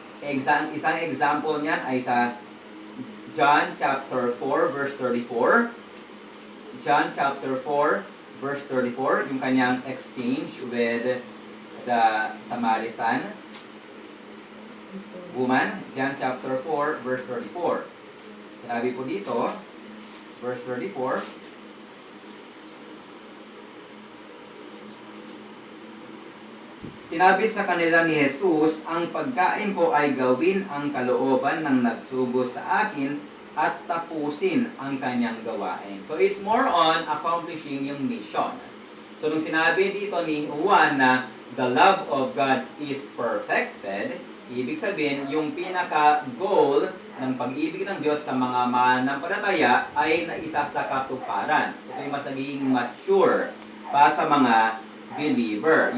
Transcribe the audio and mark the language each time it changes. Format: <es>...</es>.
<tl>Isang example niyan ay sa John chapter 4 verse 34.</tl> <en>John chapter 4 verse 34,</en> <tl>yung kanyang</tl> <en>exchange with the Samaritan woman. John chapter 4 verse 34.</en> <tl>Sinabi po dito, verse 34, sinabi sa kanila ni Jesus, ang pagkain ko ay gawin ang kalooban ng nagsugo sa akin at tapusin ang kanyang gawain.</tl> <en>So it's more on accomplishing yung mission.</en> <tl>So nung sinabi dito ni Juan na</tl> <en>the love of God is perfected,</en> <tl>ibig sabihin yung pinaka-goal ng pag-ibig ng Diyos sa mga mananampalataya ay naisa sa katuparan. Ito yung mas naging mature pa sa mga believer.</tl>